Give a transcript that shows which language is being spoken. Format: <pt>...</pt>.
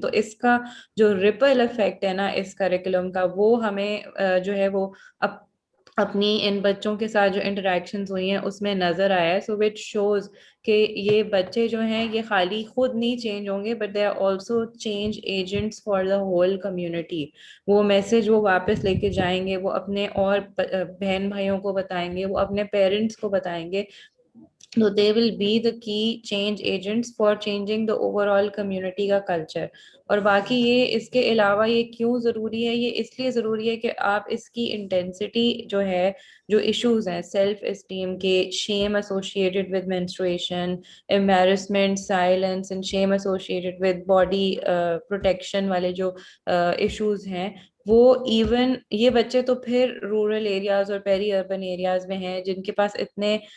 <hi>तो इसका जो रिपल इफेक्ट है ना इस करिकुलम का, वो हमें जो है वो अपनी इन बच्चों के साथ जो इंटरेक्शंस हुई हैं उसमें नजर आया है.</hi> <en>so which shows</en> <hi>कि ये बच्चे जो हैं ये खाली खुद नहीं चेंज होंगे,</hi> <en>But they are also change agents for the whole community.</en> <hi>वो मैसेज वो वापस लेके जाएंगे, वो अपने और बहन भाइयों को बताएंगे, वो अपने पेरेंट्स को बताएंगे.</hi> <en>So they will be the key change agents for changing the overall community का culture.</en> <hi>और बाकी ये इसके अलावा ये क्यों ज़रूरी है, ये इसलिए ज़रूरी है कि आप इसकी इंटेंसिटी जो है, जो इश्यूज हैं सेल्फ एस्टीम के,</hi> <en>shame associated with menstruation,</en> <hi>embarrassment,</hi> <en>silence and shame associated with body protection</en> <hi>वाले जो इश्यूज हैं, वो इवन ये बच्चे तो फिर रूरल एरियाज और पेरी अर्बन एरियाज में हैं जिनके पास इतने</hi>